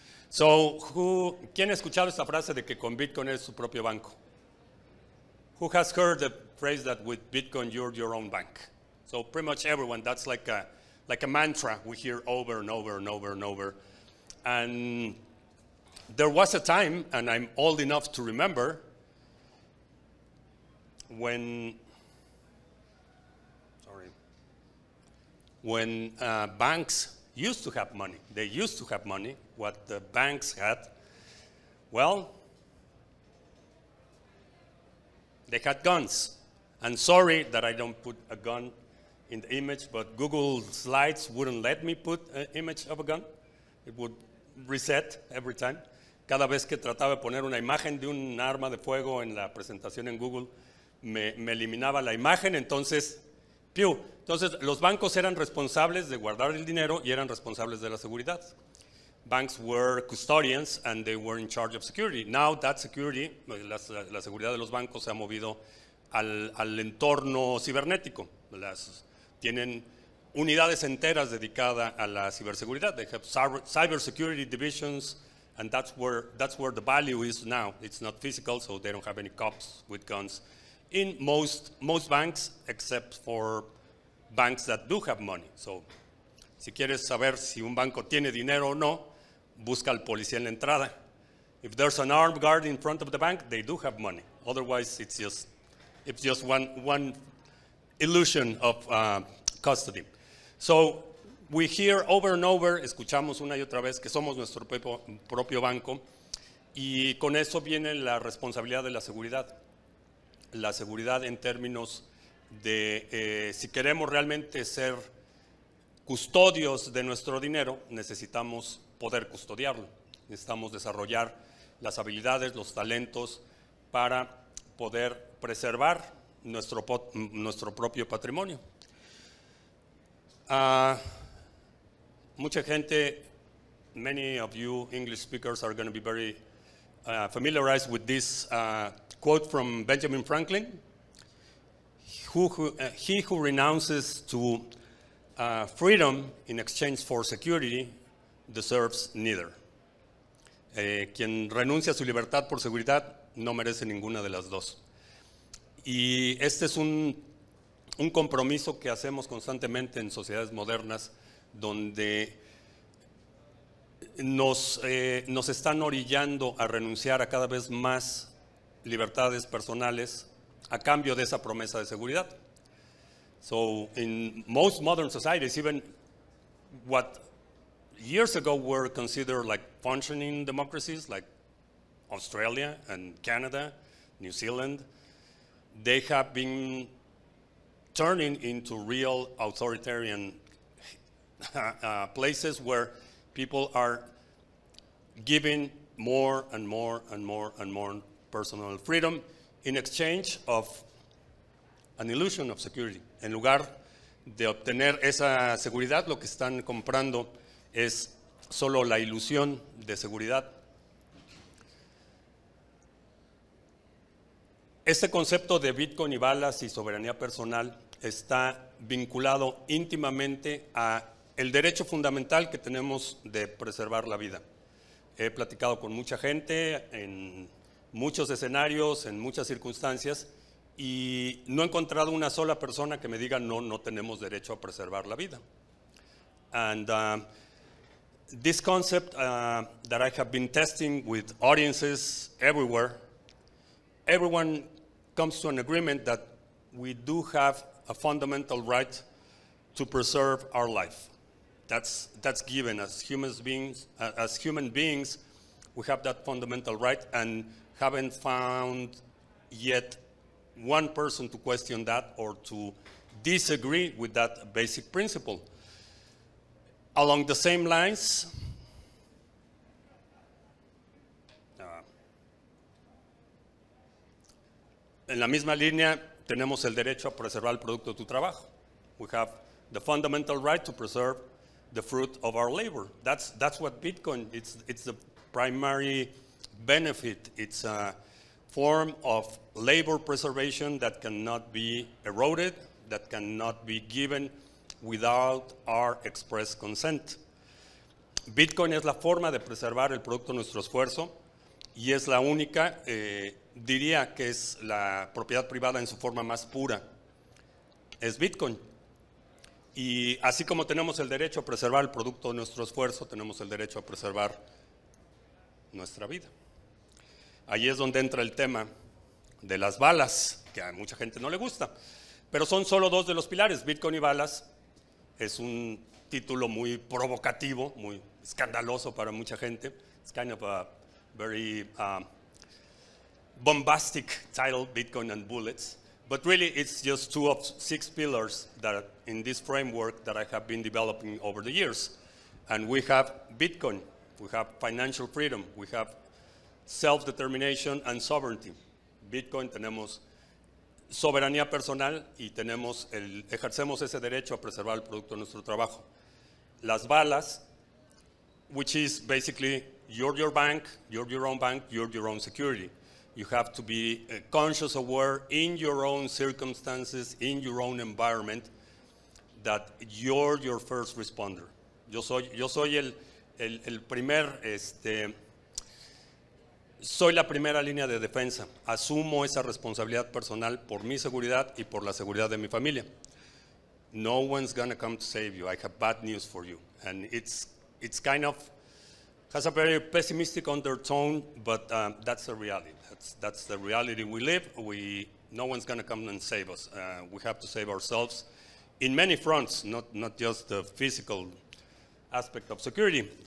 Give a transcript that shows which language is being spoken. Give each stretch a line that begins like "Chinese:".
Spanish: So, ¿quién ha escuchado esta frase de que con Bitcoin es su propio banco?
English: Who has heard the phrase that with Bitcoin you're your own bank? So pretty much everyone, that's like a mantra we hear over and over and over and over. And there was a time, and I'm old enough to remember, when banks used to have money. They used to have money. What the banks had, well, they had guns. And sorry that I don't put a gun in the image, but Google Slides wouldn't let me put an image of a gun. It would reset every time.
Spanish: Cada vez que trataba de poner una imagen de un arma de fuego en la presentación en Google, me eliminaba la imagen, entonces... Entonces, los bancos eran responsables de guardar el dinero y eran responsables de la seguridad.
English: Banks were custodians and they were in charge of security. Now that security,
Spanish: la seguridad de los bancos se ha movido al entorno cibernético. Tienen unidades enteras dedicadas a la ciberseguridad.
English: They have cybersecurity divisions, and that's where the value is now. It's not physical, so they don't have any cops with guns. In most banks, except for banks that do have money.
Spanish: So, si quieres saber si un banco tiene dinero o no, busca al policía en la entrada.
English: If there's an armed guard in front of the bank, they do have money. Otherwise, it's just one illusion of custody. So, we hear over and over,
Spanish: escuchamos una y otra vez que somos nuestro propio banco, y con eso viene la responsabilidad de la seguridad. La seguridad en términos de si queremos realmente ser custodios de nuestro dinero, necesitamos poder custodiarlo. Necesitamos desarrollar las habilidades, los talentos para poder preservar nuestro propio patrimonio. Mucha gente,
English: many of you English speakers are going to be very familiarized with this quote from Benjamin Franklin. He who renounces to freedom in exchange for security deserves neither.
Spanish: Quien renuncia a su libertad por seguridad no merece ninguna de las dos. Y este es un compromiso que hacemos constantemente en sociedades modernas, donde nos están orillando a renunciar a cada vez más libertades personales a cambio de esa promesa de seguridad.
English: So in most modern societies, even what years ago were considered like functioning democracies, like Australia and Canada, New Zealand, they have been turning into real authoritarian places where people are giving more and more and more and more personal freedom in exchange of an illusion of security.
Spanish: En lugar de obtener esa seguridad, lo que están comprando es solo la ilusión de seguridad. Este concepto de Bitcoin y Balas y soberanía personal está vinculado íntimamente a el derecho fundamental que tenemos de preservar la vida. He platicado con mucha gente en muchos escenarios, en muchas circunstancias, y no he encontrado una sola persona que me diga no tenemos derecho a preservar la vida.
English: And this concept that I have been testing with audiences everywhere, everyone comes to an agreement that we do have a fundamental right to preserve our life. That's given as human beings. As human beings, we have that fundamental right, and haven't found yet one person to question that or to disagree with that basic principle. Along the same lines,
Spanish: en la misma línea, tenemos el derecho a preservar el producto de tu trabajo.
English: We have the fundamental right to preserve the fruit of our labor. That's what Bitcoin, it's the primary benefit. It's a form of labor preservation that cannot be eroded, that cannot be given without our express consent.
Spanish: Bitcoin es la forma de preservar el producto de nuestro esfuerzo y es la única, diría que es la propiedad privada en su forma más pura. Es Bitcoin. Y así como tenemos el derecho a preservar el producto de nuestro esfuerzo, tenemos el derecho a preservar nuestra vida. Ahí es donde entra el tema de las balas, que a mucha gente no le gusta, pero son solo dos de los pilares. Bitcoin y balas es un título muy provocativo, muy escandaloso para mucha gente.
English: It's kind of a very bombastic title, Bitcoin and bullets. But really, it's just two of 6 pillars that in this framework that I have been developing over the years. And we have Bitcoin, we have financial freedom, we have self-determination and sovereignty.
Spanish: Bitcoin tenemos soberanía personal y ejercemos ese derecho a preservar el producto de nuestro trabajo. Las balas,
English: which is basically you're your bank, you're your own bank, you're your own security. You have to be conscious, aware in your own circumstances, in your own environment, that you're your first responder.
Spanish: Yo soy el primer, soy la primera línea de defensa. Asumo esa responsabilidad personal por mi seguridad y por la seguridad de mi familia.
English: No one's gonna come to save you. I have bad news for you. And it's kind of, has a very pessimistic undertone, but that's the reality. That's the reality we live. No one's going to come and save us. We have to save ourselves in many fronts, not just the physical aspect of security.